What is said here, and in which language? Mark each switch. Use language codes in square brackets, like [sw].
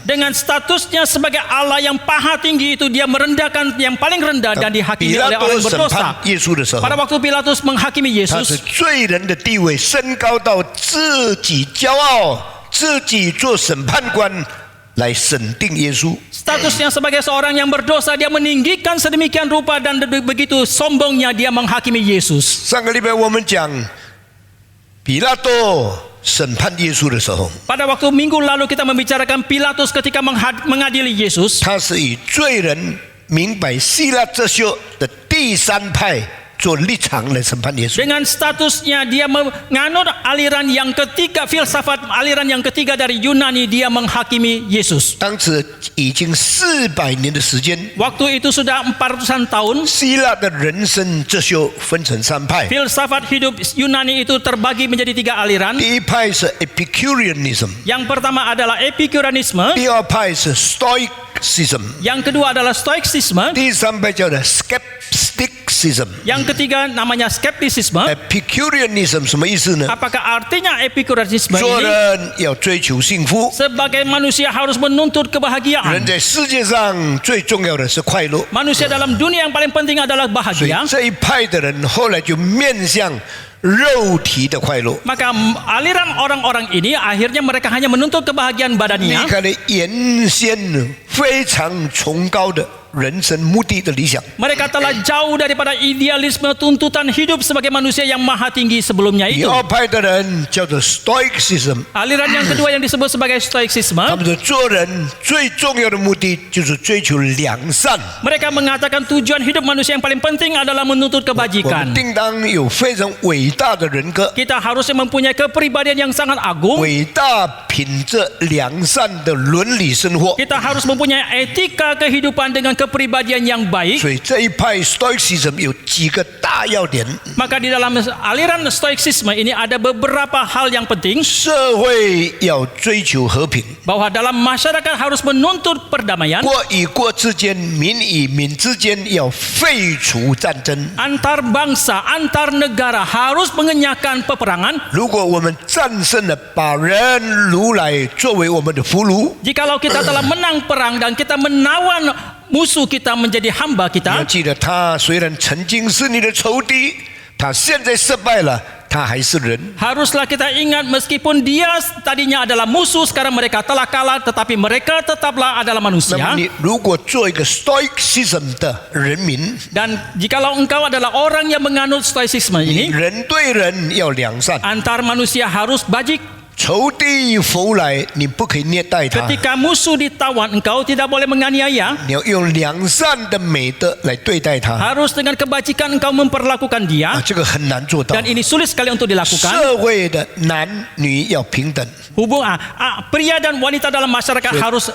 [id] dengan statusnya sebagai Allah yang paha tinggi itu dia merendahkan yang paling rendah dan [zh] 比 [id] dihakimi [zh] 拉 [id] oleh [zh] 多 [id] orang [zh] 审 [id] berdosa. [zh] 判耶稣的时候， [id] Pada waktu Pilatus menghakimi [zh] 他是 [id] Yesus, [zh] 罪人的地位升高到自己骄傲，自己做审判官来审定耶稣。 [id] statusnya sebagai seorang yang berdosa, dia meninggikan sedemikian rupa dan begitu sombongnya dia menghakimi Yesus. [zh] 上个礼拜我们讲比拉多审判耶稣的时候， [id] Pada waktu minggu lalu kita membicarakan Pilatus ketika mengadili Yesus. [zh] 他是以罪人明白希腊哲学的第三派做立场来审判耶稣。 [id] Dengan statusnya dia menganut aliran yang ketiga, filsafat aliran yang ketiga dari Yunani, dia menghakimi Yesus. [zh] 当时已经400年的时间， [id] Waktu itu sudah 400-an tahun. [zh] 希腊的人生哲学分成3派。 [id] Filsafat hidup Yunani itu terbagi menjadi 3 aliran. [zh] 第一派是 Epicureanism， [id] Yang pertama adalah Epikureanisme, [zh] 第二派是 Stoicism， [id] yang kedua adalah Stoicisme, [zh] 第三派叫做 Skepticism。 [id] yang ketiga namanya Skeptisisme. [zh] Epicureanism 什么意思呢？ [id] Apakah artinya Epikureanisme [zh] 做 [id] ini? [zh] 人要追求幸福， [id] Sebagai manusia harus menuntut [zh] 人 [id] kebahagiaan. [zh] 在世界上最重要的是快乐。 [id] Manusia dalam dunia yang paling penting adalah [zh] 所以 [id] bahagia. [zh] 这一派的人后来就面向肉体的快乐。 [id] Maka aliran orang-orang ini akhirnya mereka hanya menuntut kebahagiaan badannya. [zh] 开了原先非常崇高的人生目的的理想。 [id] Mereka telah jauh daripada idealisme tuntutan hidup sebagai manusia yang maha tinggi sebelumnya [zh] 第 [id] itu. [zh] 二派的人叫做 Stoicism， [id] Aliran yang kedua yang disebut sebagai Stoicisme, [zh] 他们说做人最重要的目的就是追求良善。 [id] mereka mengatakan tujuan hidup manusia yang paling penting adalah menuntut [zh] 我们 [id] kebajikan. [zh] 定当有非常伟大的人格， [id] Kita harusnya mempunyai kepribadian yang sangat agung. [zh] 伟大品质良善的伦理生活。 [id] Kita harus mempunyai etika kehidupan dengan kepribadian yang baik. [zh] 所以这一派 Stoicism 有几个大要点： [id] Maka di dalam aliran Stoicisme ini ada beberapa hal yang penting, [zh] 社会要追求和平， [id] bahwa dalam masyarakat harus menuntut perdamaian, [zh] 国与国之间、民与民之间要废除战争。 [id] antar bangsa, antar negara harus mengenyahkan peperangan. [zh] 如果我们战胜了，把人掳来作为我们的俘虏， [id] Jikalau kita telah menang perang dan kita menawan musuh kita menjadi hamba [zh] 你要 [id] kita, [zh] 记得，他虽然曾经是你的仇敌，他现在失败了，他还是人。 [id] haruslah kita ingat meskipun dia tadinya adalah musuh, sekarang mereka telah kalah, tetapi mereka tetaplah adalah [zh] 那么 [id] manusia. [zh] 你如果做一个 Stoicism 的人民， [id] Dan jikalau engkau adalah orang yang menganut Stoicisme [zh] 你 [id] ini, [zh] 人对人要良善， [id] antar manusia harus bajik. [zh] 仇敌俘来，你不可以虐待他， [id] Ketika musuh ditawan, engkau tidak boleh menganiaya. [zh] 你要用良善的美德来对待他。 [id] Harus dengan kebajikan engkau memperlakukan dia. [zh] 这个很难做到 [id] Dan。 ini sulit sekali untuk dilakukan. [zh] 社会的男女要平等， [id] Pria dan wanita dalam masyarakat harus